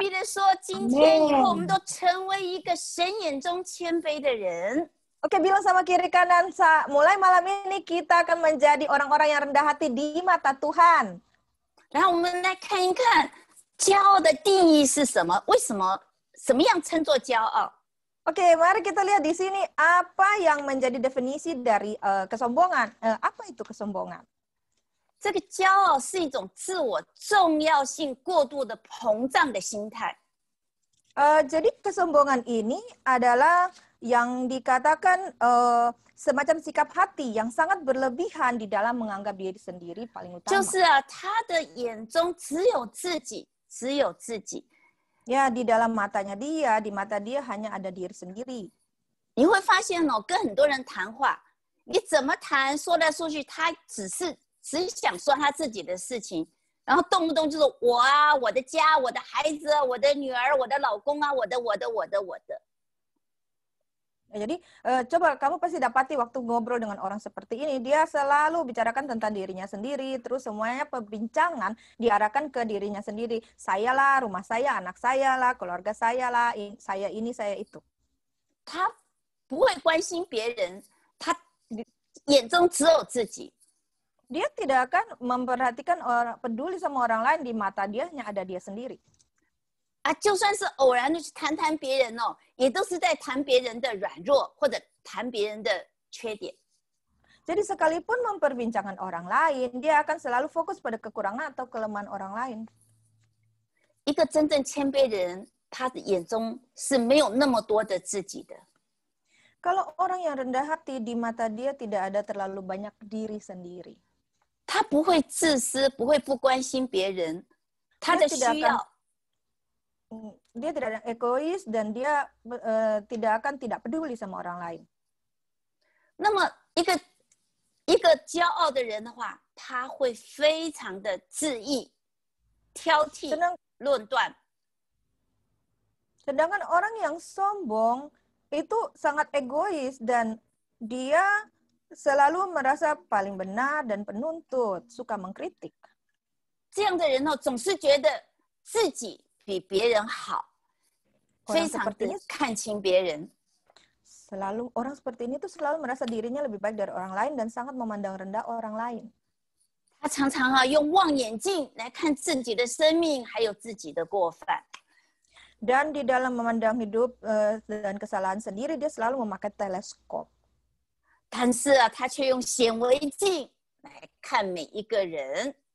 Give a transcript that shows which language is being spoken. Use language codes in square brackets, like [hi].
[zh] 壁的说，今天以后我们都成为一个神眼中谦卑的人。 [id] Oke, bilang sama kiri kanan, mulai malam ini kita akan menjadi orang-orang yang rendah hati di mata Tuhan. [zh] 然后我们来看一看骄傲的定义是什么？为什么？什么样称作骄傲？ [id] Oke, mari kita lihat di sini apa yang menjadi definisi dari kesombongan. Apa itu kesombongan? [zh] 这个骄傲是一种自我重要性过度的膨胀的心态。 [id] Jadi kesombongan ini adalah yang dikatakan semacam sikap hati yang sangat berlebihan di dalam menganggap diri sendiri paling utama. [zh] 就是啊，他的眼中只有自己，只有自己。 [id] Ya, di dalam matanya dia, di mata dia hanya ada diri sendiri. [zh] 你会发现哦，跟很多人谈话，你怎么谈，说来说去，他只想说他自己的事情，然后动不动就是我啊，我的家，我的孩子，我的女儿，我的老公啊，我的。 [id] Ya, jadi coba kamu pasti dapati waktu ngobrol dengan orang seperti ini, dia selalu bicarakan tentang dirinya sendiri, terus semuanya perbincangan diarahkan ke dirinya sendiri. Saya lah, rumah saya, anak saya lah, keluarga saya lah, saya ini, saya itu. [zh] 他不会关心别人，他眼中只有自己。 [id] Dia tidak akan memperhatikan orang, peduli sama orang lain, di mata dia hanya ada dia sendiri. [zh] 啊，就算是偶然的去谈谈别人哦，也都是在谈别人的软弱或者谈别人的缺点。 [id] Jadi sekalipun memperbincangkan orang lain, dia akan selalu fokus pada kekurangan atau kelemahan orang lain. [zh] 一个真正谦卑的人，他的眼中是没有那么多的自己的。 [id] Kalau orang yang rendah hati, di mata dia tidak ada terlalu banyak diri sendiri. [zh] 他不会自私，不会不关心别人，他的需要。 [id] Dia tidak ada egois dan dia tidak peduli sama orang lain. [zh] 那么一个骄傲的人的话，他会非常的自义、挑剔、论断。 [id] Sedangkan orang yang sombong itu sangat egois dan dia selalu merasa paling benar dan penuntut, suka mengkritik. [zh] 这样的人哦，总是觉得自己 比别人好，非常的看清别人。 [id] Orang seperti ini tuh selalu merasa dirinya lebih baik dari orang lain dan sangat memandang rendah orang lain. [zh] 他常常啊用望远镜来看自己的生命，还有自己的过犯。 [id] Dan di dalam memandang hidup dan kesalahan sendiri, dia selalu memakai teleskop. [zh] 但是啊，他却用显微镜来看每一个人。